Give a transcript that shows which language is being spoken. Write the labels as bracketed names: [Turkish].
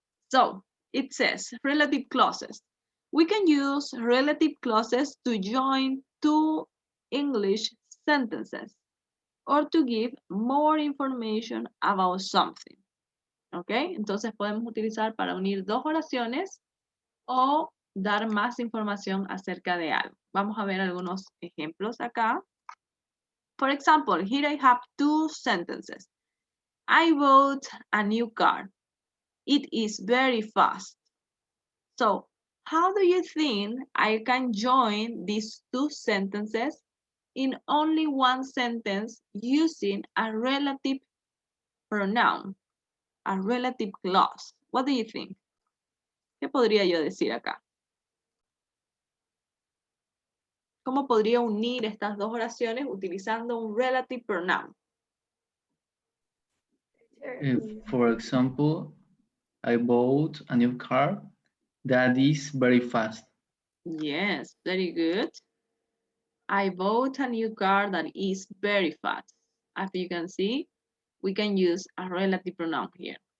[English] So it says relative clauses. We can use relative clauses to join two English sentences or to give more information about something. ¿Ok? [Spanish] Entonces podemos utilizar para unir dos oraciones o dar más información acerca de algo. Vamos a ver algunos ejemplos acá. [English] For example, here I have two sentences. I bought a new car. It is very fast. So, how do you think I can join these two sentences in only one sentence using a relative pronoun, a relative clause? What do you think? [Spanish] ¿Qué podría yo decir acá? ¿Cómo podría unir estas dos oraciones utilizando un relative pronoun? [English] For example, I bought a new car that is very fast. Yes, very good. I bought a new car that is very fast. As you can see, we can use a relative pronoun here.